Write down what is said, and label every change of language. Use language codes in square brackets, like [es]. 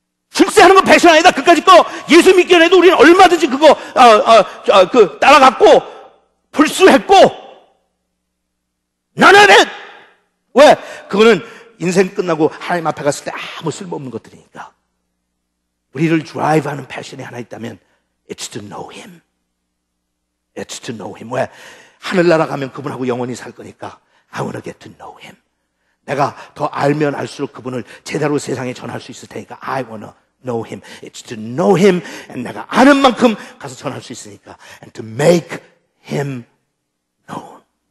[ko] 출세하는 건 패션 아니다. 그까짓 거 예수 믿기만 해도 우리는 얼마든지 그거 따라갔고 불수했고 [en] none of it. [ko] 왜? 그거는 인생 끝나고 하나님 앞에 갔을 때 아무 쓸모없는 것들이니까. 우리를 드라이브하는 패션이 하나 있다면 [en] It's to know Him. It's to know Him. 왜? [ko] 하늘나라 가면 그분하고 영원히 살 거니까 [en] I want to get to know Him. [ko] 내가 더 알면 알수록 그분을 제대로 세상에 전할 수 있을 테니까 [en] I want to know Him. It's to know Him. And [ko] 내가 아는 만큼 가서 전할 수 있으니까 [en] And to make Him known.